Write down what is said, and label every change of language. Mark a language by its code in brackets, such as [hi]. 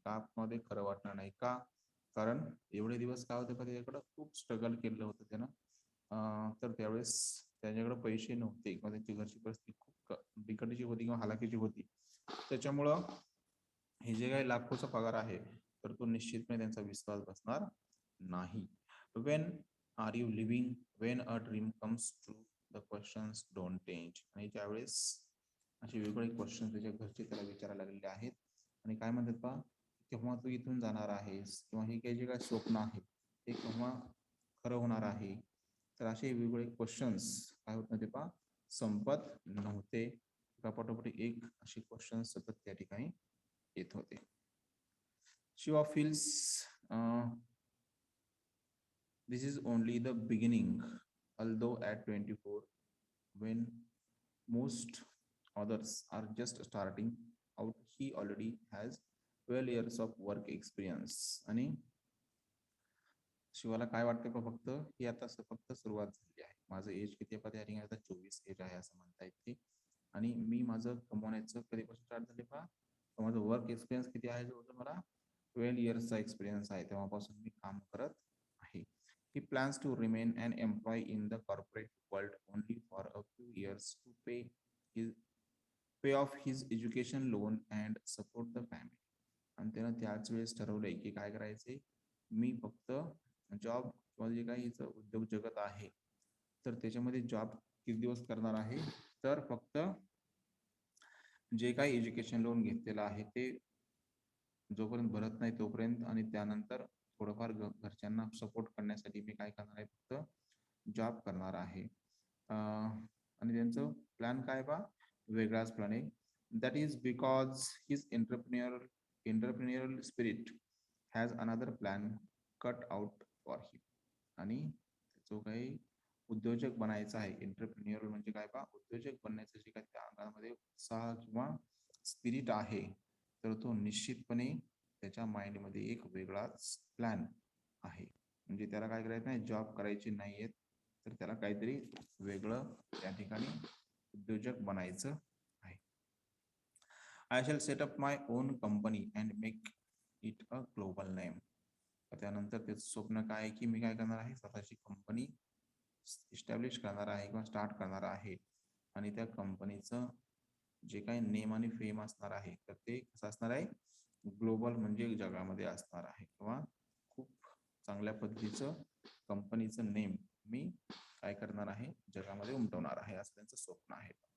[mr] का मध्ये खरं वाटणार नाही का, कारण एवढे दिवस काय होते, त्याच्याकडे खूप स्ट्रगल केलं होतं त्यानं, तर त्यावेळेस त्याच्याकडे पैसे नव्हते किंवा त्याची घरची परिस्थिती खूप बिकटीची होती किंवा हालाकीची होती. त्याच्यामुळं हे जे काही लाखोचा पगार आहे, तर तो निश्चितपणे त्यांचा विश्वास बसणार नाही. [en] When are you living, when a dream comes true, the questions don't change. [mr] आणि त्यावेळेस असे वेगवेगळे क्वेश्चन त्याच्या घरचे त्याला विचारायला लागलेले आहेत. आणि काय म्हणतात पहा, केव्हा तू इथून जाणार आहेस किंवा हे काही जे काही स्वप्न आहे ते केव्हा खरं होणार आहे. तर असे वेगवेगळे क्वेश्चन्स काय होत नव्हते पहा, संपत नव्हते. एकापाठोपाठ एक असे क्वेश्चन सतत त्या ठिकाणी येत होते. [en] Shiva feels this is only the beginning, although at 24, when most others are just starting out, he already has 12 years of work experience. [mr] आणि शिवाला काय वाटतं का, फक्त ही आता फक्त सुरुवात झाली आहे. माझं एज किती आहे त्या ठिकाणी, आता 24 एज आहे असं म्हणता येते. आणि मी माझं कमवण्याचं कधीपासून स्टार्ट झाले पहा, माझं वर्क एक्सपिरियन्स किती आहे, जवळजवळ मला 12 इयर्सचा एक्सपिरियन्स आहे तेव्हापासून मी काम करत आहे. [en] He plans to remain an employee in the corporate world only for a few years to pay off his education loan and support the family. [mr] आणि त्यानं त्याच वेळेस ठरवलंय की काय करायचंय, मी फक्त जॉब किंवा जे काही हिचं उद्योग जगत आहे तर त्याच्यामध्ये जॉब किती दिवस करणार आहे, तर फक्त जे काही एज्युकेशन लोन घेतलेलं आहे ते जोपर्यंत भरत नाही तोपर्यंत, आणि त्यानंतर थोडंफार घरच्यांना सपोर्ट करण्यासाठी मी काय करणार आहे, फक्त जॉब करणार आहे. आणि त्यांचं प्लॅन काय बा, वेगळाच प्लॅन आहे. [en] That is because his entrepreneurial spirit has another plan cut out for him. [mr] आणि जो काही उद्योजक बनायचा आहे, एंटरप्रेन्युअर म्हणजे काय बा, उद्योजक बनण्याचं जे काही त्या अंगामध्ये उत्साह किंवा स्पिरिट आहे, तर तो निश्चितपणे त्याच्या माइंडमध्ये एक वेगळाच प्लॅन आहे. म्हणजे त्याला काय करायचं नाही, जॉब करायची नाहीये, तर त्याला काहीतरी वेगळं त्या ठिकाणी उद्योजक बनायचं आहे. [en] I shall set up my own company and make it a global name. [mr] त्यानंतर त्याचं स्वप्न काय आहे की मी काय करणार आहे, स्वतःची कंपनी इस्टॅब्लिश करणार आहे किंवा स्टार्ट करणार आहे, आणि त्या कंपनीचं जे काही नेम आणि फेम असणार आहे तर ते कसं असणार आहे, ग्लोबल म्हणजे जगामध्ये असणार आहे, किंवा खूप चांगल्या पद्धतीचं कंपनीचं नेम मी काय करणार आहे, जगामध्ये उमटवणार आहे, असं त्यांचं स्वप्न आहे.